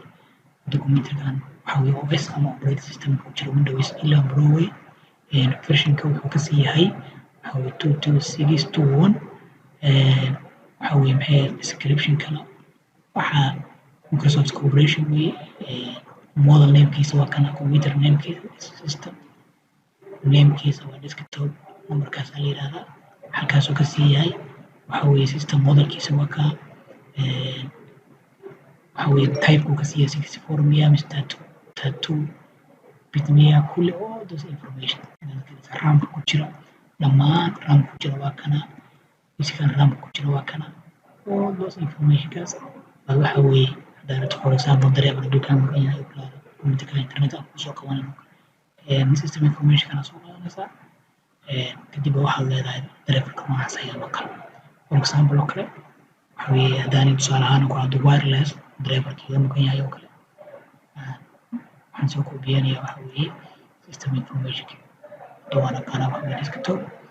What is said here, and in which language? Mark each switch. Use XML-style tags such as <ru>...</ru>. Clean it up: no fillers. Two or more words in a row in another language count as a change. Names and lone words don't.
<so>Hadda kombiyuutarkan waxa weeye OS ama</so> <en>operating system</en> <so>ku jira Windows 11 Pro version-ka wuxuu ka sii yahay waxa weeye 22621 waxa weeye maxay description-kana waxaa Microsoft Corporation weeye</so> <en>model name-</en> <so>kiisa waa kana,</so> <en>computer name-</en> <so>kiisa</so> <en>system name-</en> <so>kiisa waa desktop numberkaas la yiraahdaa. Halkaasuu ka sii yahay waxa weeye</so> <en>system model-</en> <so>kiisa waa ka waxa weeye type-ku ka sii yahay 64 miya mise 32 bit miya kulli</so> <en>all those information</en> <so>RAM-ka ku jira dhammaan RAM-ka ku jira waa kana,</so> <en>physical RAM-</en> <so>ka ku jira waa kana,</so> <en>all those information-</en> <so>kaas waa waxa weeye haddaad rabto</so> <en>for example</en> <so>dareemar hadduu kaa maqan yahay oo kale kombiyuutarka internet aad kusoo qabanayno</so> <en>system information-</en> <so>kana soo qaadanaysaa kadib waxaad leedahay dareemarka noocaas ayaa maqan.</so> <en>For example</en> <so>oo kale waxa weeye haddaan tusaale ahaan ku haddo wireless dareemarka iga maqan yahay oo kale waxaan soo koobiyanayaa waxa weeye</so> <en>system information-</en> <so>ka doona kana waxa weeye desktop</so>